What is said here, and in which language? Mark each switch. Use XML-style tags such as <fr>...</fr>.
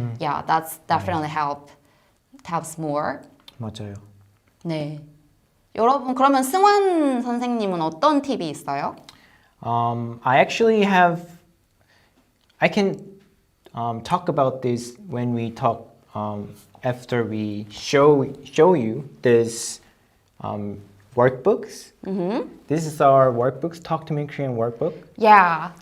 <en>Yeah, that's definitely helps more.</en> <ko>맞아요. 네. 여러분, 그러면 승환 선생님은 어떤 팁이 있어요?</ko> <en>I actually have I can talk about this when we talk after we show you this workbooks. This is our workbooks, Talk to Me Korean workbook. Yeah.</en>